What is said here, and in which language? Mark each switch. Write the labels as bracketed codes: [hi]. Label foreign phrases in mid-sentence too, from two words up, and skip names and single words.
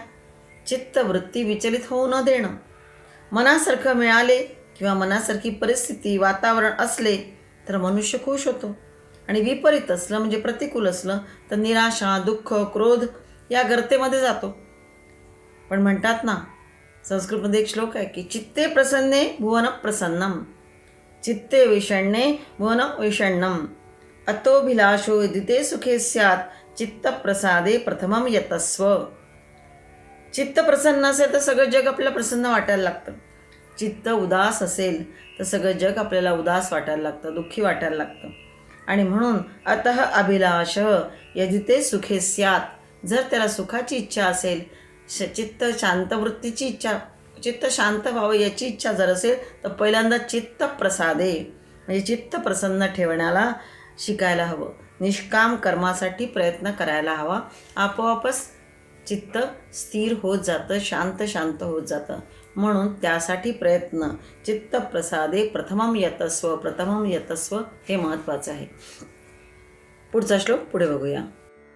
[mr] चित्तवृत्ती विचलित होऊ न देणं. मनासारखं मिळाले किंवा मनासारखी परिस्थिती, वातावरण असले तर मनुष्य खुश होतो आणि विपरीत असलं म्हणजे प्रतिकूल असलं तर निराशा, दुःख, क्रोध या गर्तेमध्ये जातो. पण म्हणतात ना, संस्कृतमध्ये एक श्लोक आहे की [sa] चित्ते प्रसन्ने भुवन प्रसन्नम, चित्ते विषण्णे भुवन विषण्णम, अतोभिलाषो यदिते सुखे स्यात्, चित्तप्रसादे प्रथमम यतस्व. [mr] चित्त प्रसन्न असेल तर सगळं जग आपल्याला प्रसन्न वाटायला लागतं. चित्त उदास असेल तर सगळं जग आपल्याला उदास वाटायला लागतं, दुःखी वाटायला लागतं. आणि म्हणून [sa] अतः अभिलाष यदिते सुखे स्यात्, [mr] जर त्याला सुखाची इच्छा असेल, चित्त शांतवृत्तीची इच्छा, चित्त शांत व्हावं याची इच्छा जर असेल तर पहिल्यांदा [sa] चित्त प्रसादे [mr] म्हणजे चित्त प्रसन्न ठेवण्याला शिकायला हवं. निष्काम कर्मासाठी प्रयत्न करायला हवा. आपोआपच चित्त स्थिर होत जातं, शांत होत जातं. म्हणून त्यासाठी प्रयत्न, [sa] चित्त प्रसादे प्रथमम यतस्व [mr] हे महत्त्वाचं आहे. पुढचा श्लोक पुढे बघूया.